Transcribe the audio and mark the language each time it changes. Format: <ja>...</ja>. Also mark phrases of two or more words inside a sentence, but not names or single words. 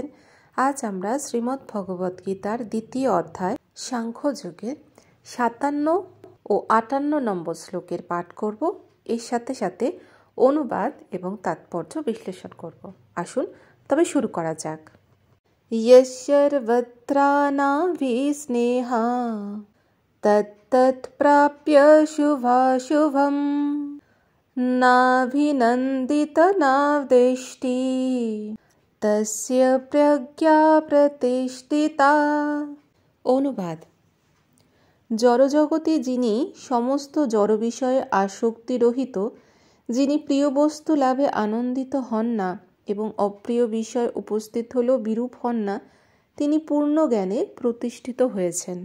<bn>আজ আমরা শ্রীমদ্ ভগবদ গীতার দ্বিতীয় অধ্যায় সাংখ্যযোগের 57 ও 58 নম্বর শ্লোকের পাঠ করব। এর সাথে সাথে অনুবাদ এবং তাৎপর্য বিশ্লেষণ করব। আসুন তবে শুরু করা যাক।</bn> <sa>यस्यर्वत्रानाभिस्नेहा तत्तत्प्राप्य शुभाशुभं नाभिनन्दित नावदेष्टि तस्य प्रज्ञा प्रतिष्ठिता।</sa> <bn>অনুবাদ: জড়জগতে যিনি সমস্ত জড় বিষয়ে আসক্তি রহিত, যিনি প্রিয় বস্তু লাভে আনন্দিত হন না এবং অপ্রিয় বিষয় উপস্থিত হলেও বিরূপ হন না, তিনি পূর্ণ জ্ঞানে প্রতিষ্ঠিত হয়েছেন।</bn>